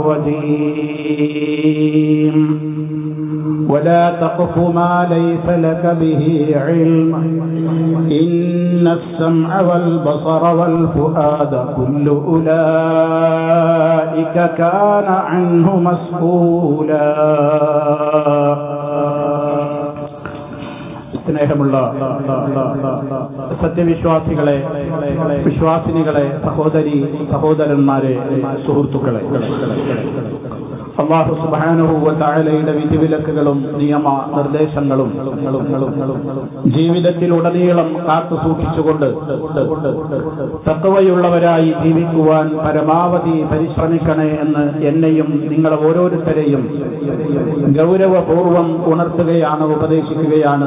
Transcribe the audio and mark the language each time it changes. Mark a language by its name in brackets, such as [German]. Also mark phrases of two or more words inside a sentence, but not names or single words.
[Arabic] الرجيم ولا تقف ما ليس لك به علم إن السمع والبصر والفؤاد كل أولئك كان عنه مسؤولا. [Malayalam] സ്നേഹമുള്ള സത്യവിശ്വാസികളെ, വിശ്വാസിനികളെ, സഹോദരി സഹോദരന്മാരെ, സുഹൃത്തുക്കളെ, [Arabic] الله سبحانه وتعالى [Malayalam] വിധിവിലക്കുകളും നിയമ നിർദ്ദേശങ്ങളും ജീവിതത്തിലുടനീളം കാത്തു സൂക്ഷിച്ചുകൊണ്ട് തഖ്വയുള്ളവരായി ജീവിക്കുവാൻ പരമാവധി പരിശ്രമിക്കണേ എന്ന് എന്നെയും നിങ്ങളെ ഓരോരുത്തരെയും ഗൗരവപൂർവം ഉണർത്തുകയാണ്, ഉപദേശിക്കുകയാണ്.